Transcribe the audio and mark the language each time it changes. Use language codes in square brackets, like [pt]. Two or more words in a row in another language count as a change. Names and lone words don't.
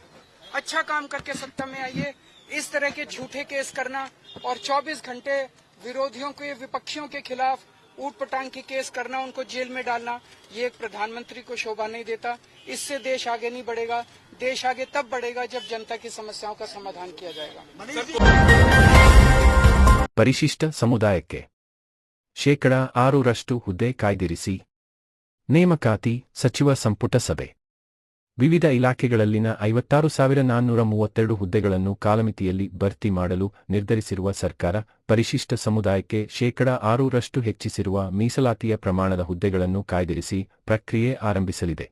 [hi] अच्छा काम करके सत्ता में आइए। इस तरह के झूठे केस करना और 24 घंटे विरोधियों के, विपक्षियों के खिलाफ ऊट पटांग के केस करना, उनको जेल में डालना, ये एक प्रधानमंत्री को शोभा नहीं देता। इससे देश आगे नहीं बढ़ेगा। देश आगे तब बढ़ेगा जब जनता की समस्याओं का समाधान किया जाएगा। [kn] ಪರಿಶಿಷ್ಟ ಸಮುದಾಯಕ್ಕೆ ಶೇಕಡಾ 6% ಹುದ್ದೆ ಕಾಯ್ದಿರಿಸಿ ನೇಮಕಾತಿ. ಸಚಿವ ಸಂಪುಟ ಸಭೆ. ವಿವಿಧ ಇಲಾಖೆಗಳಲ್ಲಿನ 56,432 ಹುದ್ದೆಗಳನ್ನು ಕಾಲಮಿತಿಯಲ್ಲಿ ಭರ್ತಿ ಮಾಡಲು ನಿರ್ಧರಿಸಿರುವ ಸರ್ಕಾರ, ಪರಿಶಿಷ್ಟ ಸಮುದಾಯಕ್ಕೆ ಶೇಕಡಾ 6% ಹೆಚ್ಚಿಸಿರುವ ಮೀಸಲಾತಿಯ ಪ್ರಮಾಣದ ಹುದ್ದೆಗಳನ್ನು ಕಾಯ್ದಿರಿಸಿ ಪ್ರಕ್ರಿಯೆ ಆರಂಭಿಸಲಿದೆ.